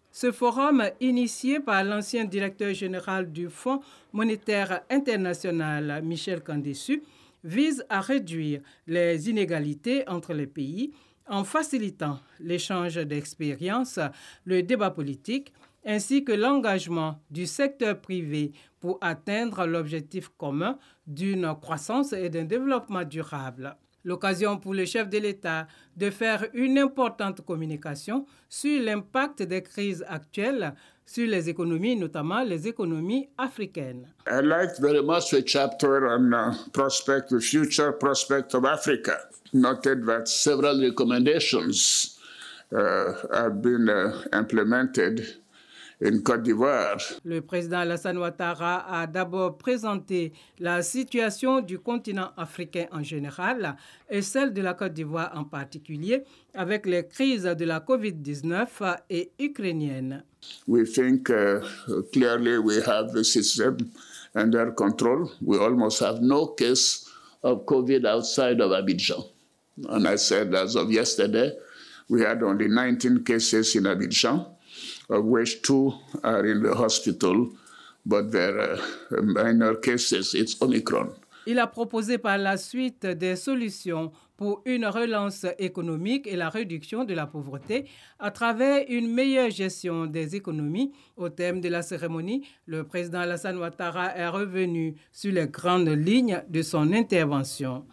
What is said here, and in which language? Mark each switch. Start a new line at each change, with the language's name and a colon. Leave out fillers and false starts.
French: Ce forum, initié par l'ancien directeur général du Fonds monétaire international, Michel Kandessu, vise à réduire les inégalités entre les pays en facilitant l'échange d'expériences, le débat politique, ainsi que l'engagement du secteur privé pour atteindre l'objectif commun d'une croissance et d'un développement durable. L'occasion pour le chef de l'État de faire une importante communication sur l'impact des crises actuelles sur les économies, notamment les économies africaines.
English: I liked very much the chapter on the future prospect of Africa. Noted that several recommendations have been implemented in Côte d'Ivoire.
French: Le président Alassane Ouattara a d'abord présenté la situation du continent africain en général et celle de la Côte d'Ivoire en particulier, avec les crises de la COVID-19 et ukrainienne.
English: We think clearly we have the system under control. We almost have no case of COVID outside of Abidjan. And I said as of yesterday, we had only 19 cases in Abidjan, of which 2 are in the hospital, but they're minor cases. It's Omicron.
French: Il a proposé par la suite des solutions pour une relance économique et la réduction de la pauvreté à travers une meilleure gestion des économies. Au thème de la cérémonie, le président Alassane Ouattara est revenu sur les grandes lignes de son intervention.